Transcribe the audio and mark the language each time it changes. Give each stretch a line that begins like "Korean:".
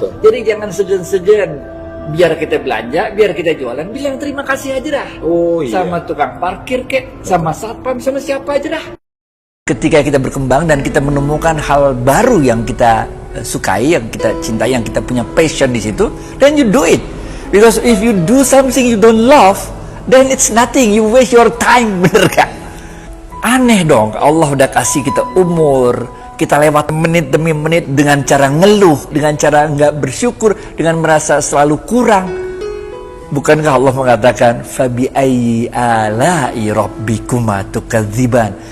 Indonesian: Jadi jangan segan-segan. Biar kita belanja, biar kita jualan, bilang terima kasih aja dah. Sama tukang parkir kek, sama satpam, sama siapa aja dah. Ketika kita berkembang dan kita menemukan hal baru yang kita sukai, yang kita cintai, yang kita punya passion di situ,
English: then you do it. Because if you do something you don't love, then it's nothing. You waste your time,
Indonesian: bener gak? Aneh dong, Allah udah kasih kita umur, kita lewat menit demi menit dengan cara ngeluh, dengan cara nggak bersyukur, dengan merasa selalu kurang. Bukankah Allah mengatakan
Arabic: fabi ayyi ala'i rabbikuma tukadziban?